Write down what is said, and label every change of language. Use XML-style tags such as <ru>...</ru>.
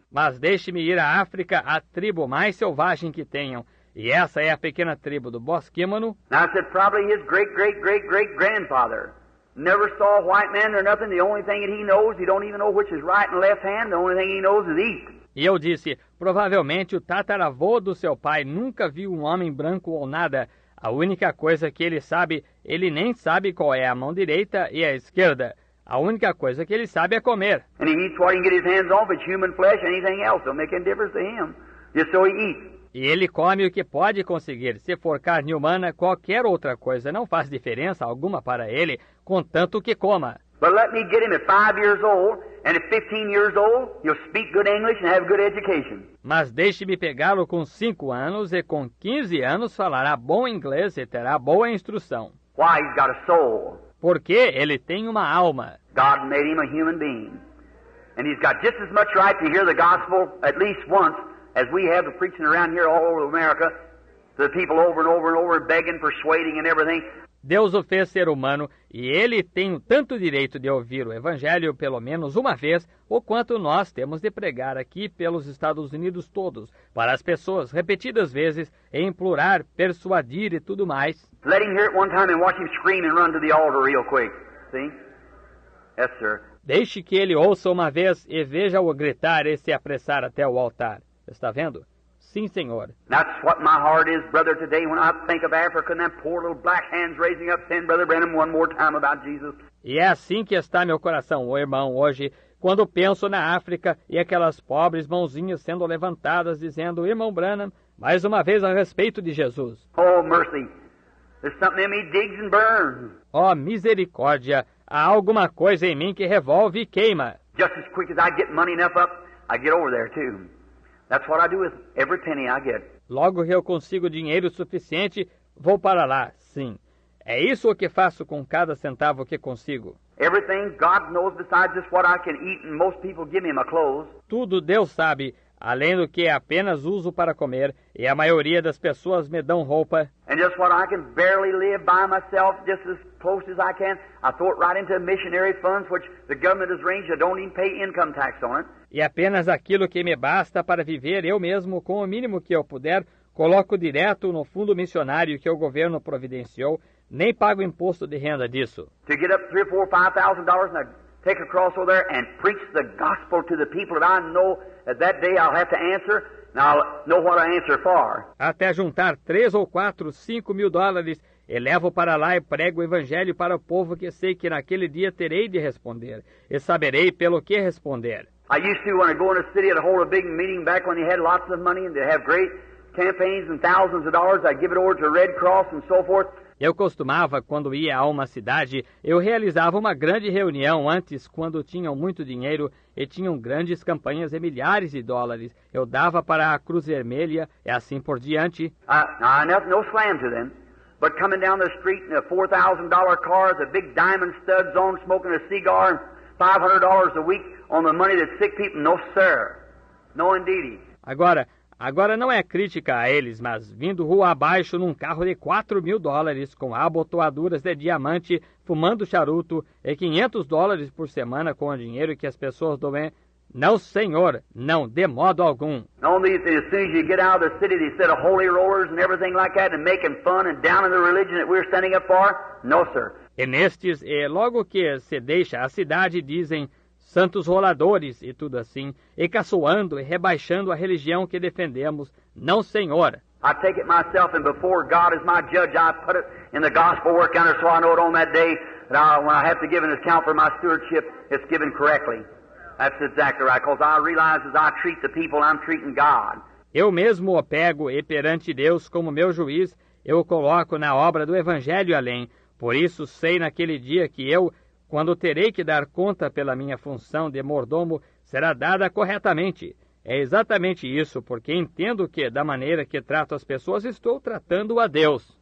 <pt>Mas deixe-me ir à África, a tribo mais selvagem que tenham, e essa é a pequena tribo do Bosquímano.</pt> <en>Now I said, probably his great-great-great-great-grandfather never saw a white man or nothing. The only thing that he knows, he don't even know which is right and left hand. The only thing he knows is eat.</en> <pt>E eu disse, provavelmente o tataravô do seu pai nunca viu um homem branco ou nada. A única coisa que ele sabe, ele nem sabe qual é a mão direita e a esquerda. A única coisa que ele sabe é comer.</pt> <en>And he eats what he can get his hands on. If it's human flesh, anything else don't make any difference to him. Just so he eats.</en> <pt>E ele come o que pode conseguir. Se for carne humana, qualquer outra coisa não faz diferença alguma para ele, contanto que coma.</pt> <en>But let me get him at 5 years old, and at 15 years old, he'll speak good English and have good education.</en> <pt>Mas deixe-me pegá-lo com 5 anos e com 15 anos falará bom inglês e terá boa instrução.</pt> <en>Why? He's got a soul.</en> <pt>Porque ele tem uma alma.</pt> <en>God made him a human being. And he's got just as much right to hear the gospel at least once as we have the preaching around here all over America to the people over and over and over, begging, persuading and everything.</en> <pt>Deus o fez ser humano e ele tem tanto direito de ouvir o Evangelho pelo menos uma vez, o quanto nós temos de pregar aqui pelos Estados Unidos todos, para as pessoas repetidas vezes, e implorar, persuadir e tudo mais.</pt> <en>Let him hear it one time and watch him scream and run to the altar real quick. See? Yes, sir.</en> <pt>Deixe que ele ouça uma vez e veja-o gritar e se apressar até o altar. Está vendo? Sim, senhor.</pt> <en>That's what my heart is, brother, today when I think of Africa and them poor little black hands raising up saying, Brother Branham, one more time about Jesus.</en> <pt>E é assim que está meu coração, ô irmão, hoje, quando penso na África e aquelas pobres mãozinhas sendo levantadas dizendo, Irmão Branham, mais uma vez a respeito de Jesus.</pt> <en>Oh, mercy. There's something in me digs and burns.</en> <pt>Oh, misericórdia, há alguma coisa em mim que revolve e queima.</pt> <en>Just as quick as I get money enough up, I get over there too. That's what I do with every penny I get.</en> <pt>Logo que eu consigo dinheiro suficiente, vou para lá, sim. É isso o que faço com cada centavo que consigo.</pt> <en>Everything God knows besides just what I can eat, and most people give me my clothes.</en> <pt>Tudo Deus sabe, além do que apenas uso para comer, e a maioria das pessoas me dão roupa.</pt> <en>And just what I can barely live by myself, just as close as I can, I throw it right into missionary funds, which the government has arranged. I don't even pay income tax on it.</en> <pt>E apenas aquilo que me basta para viver eu mesmo, com o mínimo que eu puder, coloco direto no fundo missionário que o governo providenciou, nem pago imposto de renda disso.</pt> <en>To get up $3,000, $4,000, $5,000 and I take a cross over there and preach the gospel to the people that I know that day I'll have to answer, and I'll know what I answer for.</en> <pt>Até juntar 3 ou 4, 5 mil dólares, e levo para lá e prego o evangelho para o povo que sei que naquele dia terei de responder, e saberei pelo que responder.</pt> <en>I used to, when I go in a city, I'd hold a big meeting back when they had lots of money and they have great campaigns and thousands of dollars. I'd give it over to Red Cross and so forth.</en> <pt>Eu costumava, quando ia a uma cidade, eu realizava uma grande reunião antes, quando tinham muito dinheiro e tinham grandes campanhas de milhares de dólares. Eu dava para a Cruz Vermelha e assim por diante.</pt> <en>No slam to them, but coming down the street in a $4,000 car with a big diamond studs on, smoking a cigar, and $500 a week on the money that sick people, no sir, no indeedy.</en> <pt>Agora não é crítica a eles, mas vindo rua abaixo num carro de $4 mil, com abotoaduras de diamante, fumando charuto e $500 por semana com o dinheiro que as pessoas doem. Não, senhor, não, de modo algum.</pt> <en>Only as soon as you get out of the city, they said of holy rollers and everything like that, and making fun and down in the religion that we're standing up for. No, sir.</en> <pt>E nestes, logo que se deixa a cidade, dizem santos roladores e tudo assim, e caçoando e rebaixando a religião que defendemos. Não, senhor.</pt> <en>I take it myself, and before God as my judge, I put it in the gospel work counter so I know it on that day that when I have to give an account for my stewardship, it's given correctly. That's exactly right, because I realize as I treat the people, I'm treating God.</en> <pt>Eu mesmo o pego e perante Deus como meu juiz, eu o coloco na obra do Evangelho além. Por isso sei naquele dia que eu, quando terei que dar conta pela minha função de mordomo, será dada corretamente. É exatamente isso, porque entendo que, da maneira que trato as pessoas, estou tratando a Deus.</pt>